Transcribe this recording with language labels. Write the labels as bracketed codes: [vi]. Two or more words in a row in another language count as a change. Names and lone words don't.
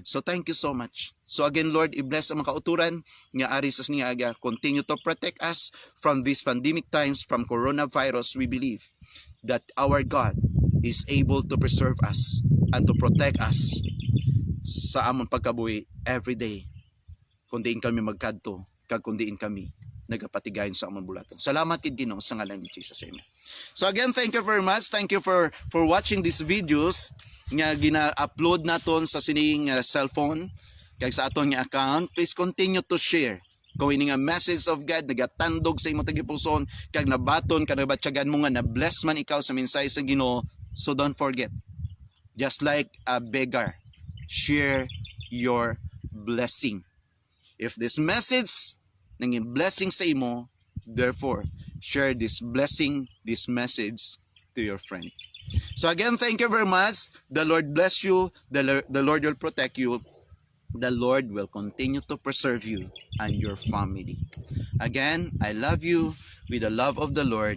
[en] So thank you so much. So again, Lord, [hil] i-bless ang mga kauturan nga ari sa sining aga. [en] Continue to protect us from these pandemic times, from coronavirus. We believe that our God is able to preserve us and to protect us [hil] sa among pagkabuhi [en] every day. [hil] Kundiin kami magkadto, kag kundiin kami nagapatigayon sa among bulaton. Salamat kid Ginoo sa ngalan ni Jesus. [en] Amen. So again, thank you very much. Thank you for watching these videos [hil] nga gina-upload naton sa sining cellphone kag sa aton nga account. [en] Please continue to share. [hil] Kung ini nga [en] message of God [hil] nagatandog sa imong tagipuson kag nabaton ka nabatyagan mo nga na bless man ikaw sa mensahe sa Ginoo. [en] So don't forget, just like a beggar, share your blessing. If this message [hil] nanging blessing sa imo, [en] therefore share this blessing, this message to your friend. So again, thank you very much. The Lord bless you. The Lord will protect you. The Lord will continue to preserve you and your family. Again, I love you with the love of the Lord.